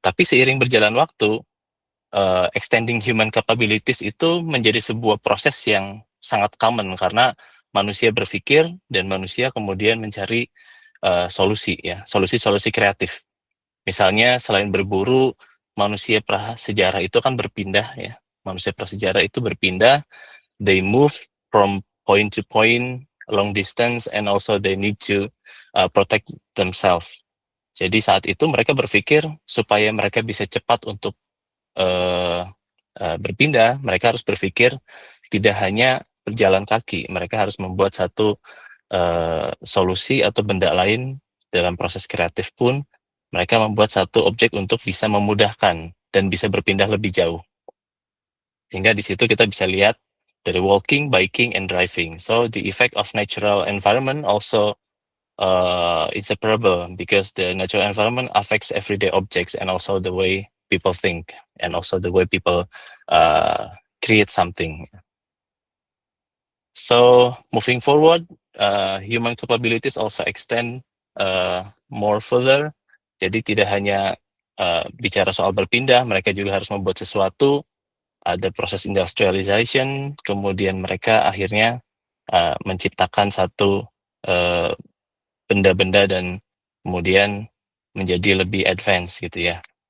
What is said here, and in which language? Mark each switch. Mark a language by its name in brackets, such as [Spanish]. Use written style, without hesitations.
[Indonesian] Tapi seiring berjalan waktu, [English] extending human capabilities [Indonesian] itu menjadi sebuah proses yang sangat common karena manusia berpikir dan manusia kemudian mencari solusi ya, solusi-solusi kreatif. Misalnya selain berburu, manusia prasejarah itu kan berpindah ya. Manusia prasejarah itu berpindah, [English] they move from point to point, long distance, and also they need to protect themselves. [Indonesian] Jadi saat itu mereka berpikir supaya mereka bisa cepat untuk berpindah, mereka harus berpikir tidak hanya berjalan kaki, mereka harus membuat satu solusi atau benda lain dalam proses kreatif pun mereka membuat satu objek untuk bisa memudahkan dan bisa berpindah lebih jauh. Hingga di situ kita bisa lihat dari [English] walking, biking, and driving. So the effect of natural environment also inseparable because the natural environment affects everyday objects and also the way people think and also the way people create something. So moving forward, human capabilities also extend more further. [Indonesian] Jadi tidak hanya bicara soal berpindah, mereka juga harus membuat sesuatu. Ada proses industrialization, kemudian mereka akhirnya menciptakan satu benda-benda dan kemudian menjadi lebih advance gitu ya.